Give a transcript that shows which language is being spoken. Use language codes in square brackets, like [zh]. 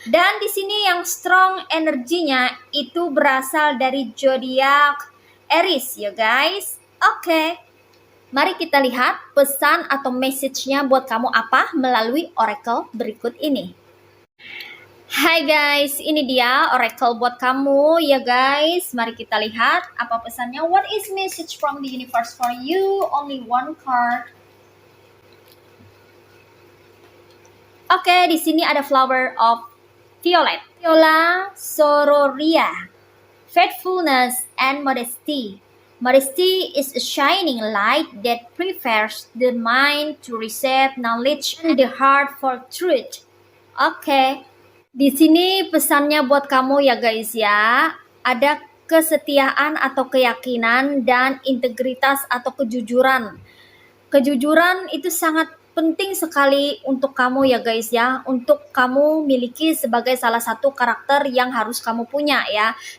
[id] Dan di sini yang strong energinya itu berasal dari zodiak Aries ya guys. Oke. Mari kita lihat pesan atau message-nya buat kamu apa melalui oracle berikut ini. Hai guys, ini dia oracle buat kamu ya guys. Mari kita lihat apa pesannya. [en] What is message from the universe for you? Only one card. [id] Oke, di sini ada flower of violet. Viola sororia. [en] Faithfulness and modesty. Modesty is a shining light that prepares the mind to receive knowledge and the heart for truth. Oke. [id] Di sini pesannya buat kamu ya guys ya. Ada kesetiaan atau keyakinan dan integritas atau kejujuran. Kejujuran itu sangat penting sekali untuk kamu ya guys ya. Untuk kamu miliki sebagai salah satu karakter yang harus kamu punya ya.